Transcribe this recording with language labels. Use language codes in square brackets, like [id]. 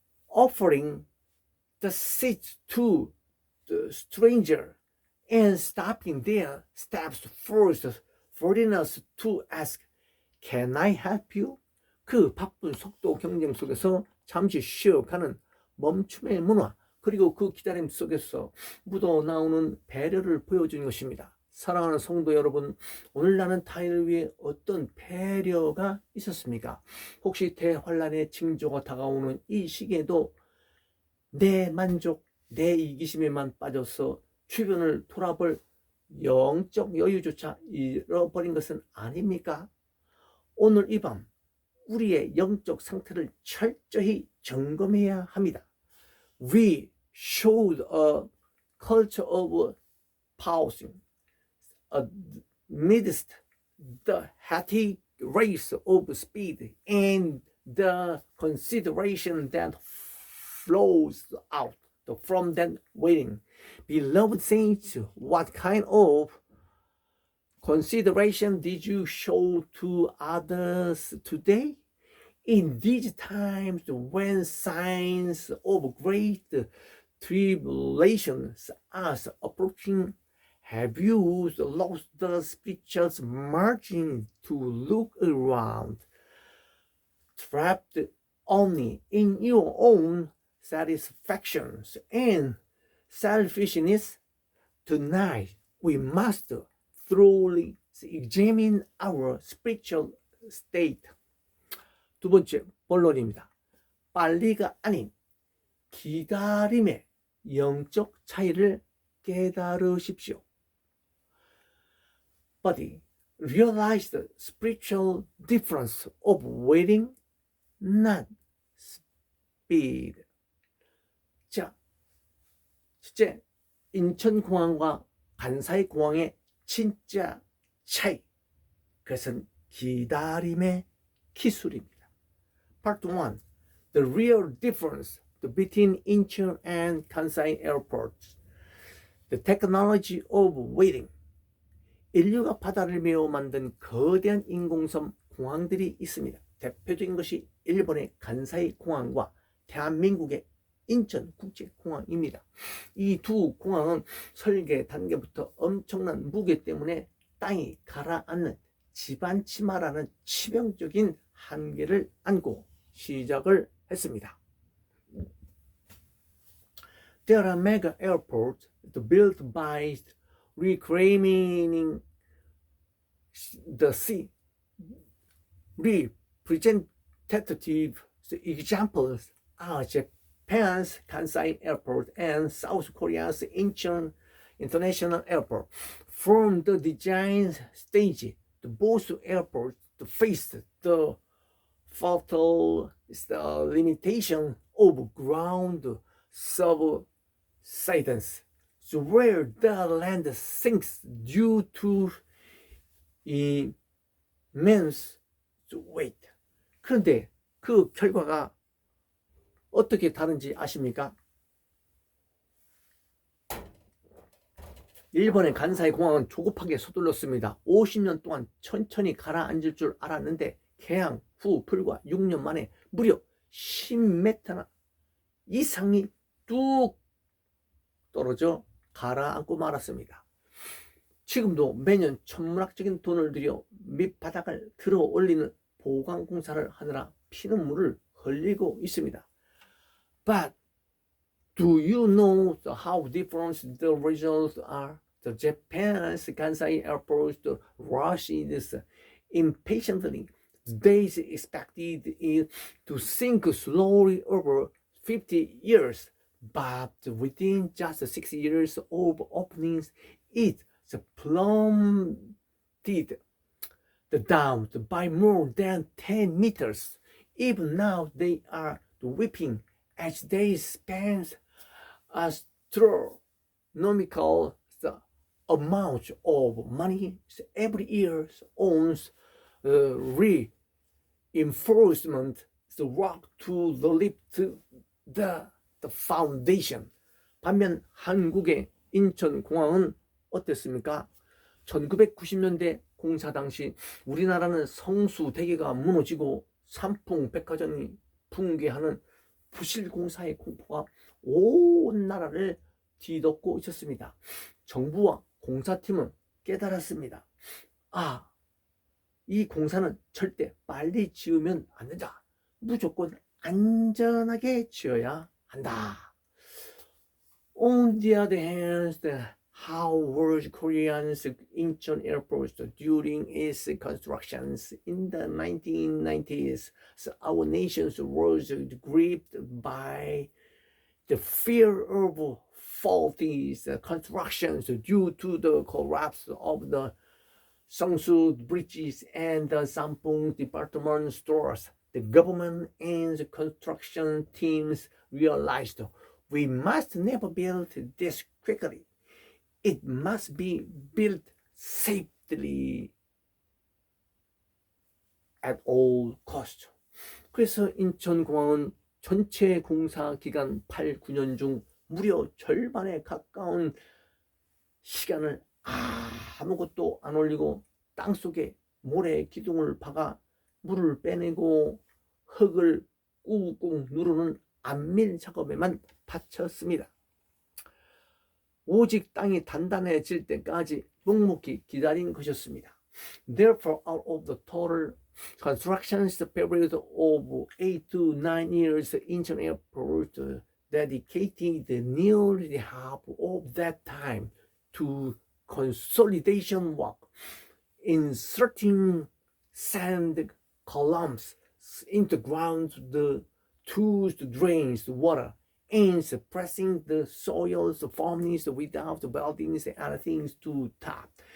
[en] Offering the seat to the stranger and stopping their steps first, forcing us to ask, Can I help you? [ko] 그 바쁜 속도 경쟁 속에서 잠시 쉬어가는 멈춤의 문화, 그리고 그 기다림 속에서 묻어나오는 배려를 보여주는 것입니다. 사랑하는 성도 여러분, 오늘 나는 타인을 위해 어떤 배려가 있었습니까? 혹시 대환란의 징조가 다가오는 이 시기에도 내 만족, 내 이기심에만 빠져서 주변을 돌아볼 영적 여유조차 잃어버린 것은 아닙니까? 오늘 이 밤 우리의 영적 상태를 철저히 점검해야 합니다. [en] We showed a culture of pausing amidst the hectic race of speed and the consideration that flows out from that waiting. Beloved saints, what kind of consideration did you show to others today? In these times when signs of great tribulations are approaching, have you lost the spiritual margin to look around, trapped only in your own satisfactions and selfishness? Tonight we must thoroughly examine our spiritual state. [ko] 두 번째 본론입니다. 빨리가 아닌 기다림의 영적 차이를 깨달으십시오. [en] But realize the spiritual difference of waiting, not speed. [ko] 자, 실제 인천공항과 간사이 공항의 진짜 차이, 그것은 기다림의 기술입니다. [en] Part 1. The real difference between Incheon and Kansai airports. The technology of waiting. [ko] 인류가 바다를 메워 만든 거대한 인공섬 공항들이 있습니다. 대표적인 것이 일본의 간사이 공항과 대한민국의 인천국제공항입니다. 이 두 공항은 설계 단계부터 엄청난 무게 때문에 땅이 가라앉는 지반치마라는 치명적인 한계를 안고 시작을 했습니다. [en] There are mega airports built by reclaiming the sea. Representative examples are Japan's Kansai Airport and South Korea's Incheon International Airport. From the design stage, both airports faced the fatal limitation of ground subsidence, where the land sinks due to immense weight. [ko] 그런데 그 결과가 어떻게 다른지 아십니까? 일본의 간사이 공항은 조급하게 서둘렀습니다. 50년 동안 천천히 가라앉을 줄 알았는데 개항 후 불과 6년 만에 무려 10m나 이상이 뚝 떨어져 가라앉고 말았습니다. 지금도 매년 천문학적인 돈을 들여 밑바닥을 들어 올리는 보강공사를 하느라 피눈물을 흘리고 있습니다. [en] But do you know how different the results are? The Japan's Kansai Airport rushes impatiently. They expected it to sink slowly over 50 years, but within just 6 years of openings, it plummeted down by more than 10 meters. Even now, they are weeping as they spend astronomical amounts of money every year on reinforcement work to lift the foundation. [ko] 반면 한국의 인천공항은 어땠습니까? 1990년대 공사 당시 우리나라는 성수대교가 무너지고 삼풍백화점이 붕괴하는 부실공사의 공포가 온 나라를 뒤덮고 있었습니다. 정부와 공사팀은 깨달았습니다. 이 공사는 절대 빨리 지으면 안 된다. 무조건 안전하게 지어야 한다. [en] On the other hand, how were Korean's Incheon Airport during its constructions in the 1990s? So our nation was gripped by the fear of faulty constructions due to the collapse of the Seongsu bridges and the Sampung department stores. The government and the construction teams realized we must never build this quickly. It must be built safely at all costs. [ko] 그래서 인천공항은 전체 공사 기간 8, 9년 중 무려 절반에 가까운 시간을 아무것도 안 올리고 땅속에 모래 기둥을 박아 물을 빼내고 흙을 꾹꾹 누르는 안밀 작업에만 바쳤습니다. 오직 땅이 단단해질 때까지 묵묵히 기다린 것이었습니다. [en] Therefore, out of the total construction period of 8 to 9 years, Incheon Airport dedicated nearly half of that time to consolidation work, inserting sand columns into ground to drain the water, and suppressing the soil's firmness without building anything to top.